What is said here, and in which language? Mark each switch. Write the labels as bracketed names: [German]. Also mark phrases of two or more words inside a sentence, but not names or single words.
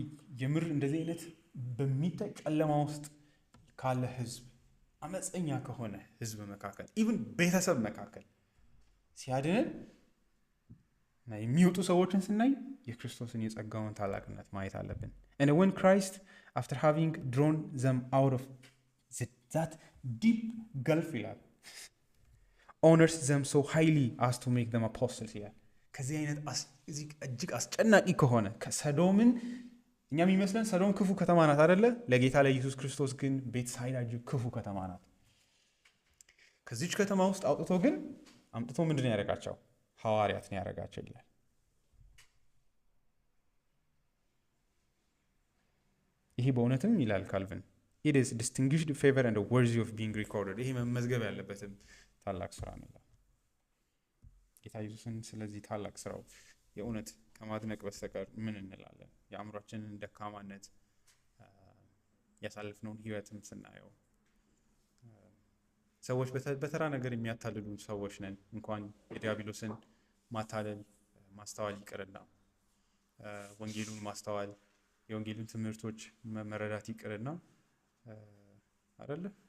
[Amharic] የምር እንደዚህ አይነት በሚታይ ጨለማ ውስጥ ካለ ህዝብ፣ አመፀኛ ከሆነ ህዝብ መካከል ኢቭን ቤተሰብ መካከል ሲያድነን እና የሚወጡ ሰዎችን ስናይ የክርስቶስን የጸጋውን ታላቅነት ማየት አለብን። [English] And when Christ, after having drawn them out of that deep gulf [Amharic] ይላል, [English] honors them so highly as to make them apostles [Amharic] ይላል። ከዚህ አይነት እጅግ አስጨናቂ ከሆነ ከሰዶምን እኛ የሚመስለን ሰዶም ክፉ ከተማ ናት አይደለ? ለጌታ ለኢየሱስ ክርስቶስ ግን ቤተሳይዳ እጅግ ክፉ ከተማ ናት። ከዚች ከተማ ውስጥ አምጥቶ ምንድን ነው ያደረጋቸው? ሐዋርያት ነው ያደረጋቸው ይላል። ይሄ በእውነትም ይላል ካልቪን [English] it is distinguished favor and worthy of being recorded። [Amharic] ይሄ መመዝገብ ያለበትም ታላቅ ስራ ነው ይላል ጌታ ኢየሱስን። ስለዚህ ታላቅ ስራው የእውነት ከማድነቅ በስተቀር ምን እንላለን? የአእምሯችንን ደካማነት ያሳለፍነውን ህይወትም ስናየው ሰዎች በተራ ነገር የሚያታልሉ ሰዎች ነን። እንኳን የዲያብሎስን ማታለል ማስተዋል ይቅርና ወንጌሉን ማስተዋል የወንጌሉን ትምህርቶች መረዳት ይቅርና አይደለ?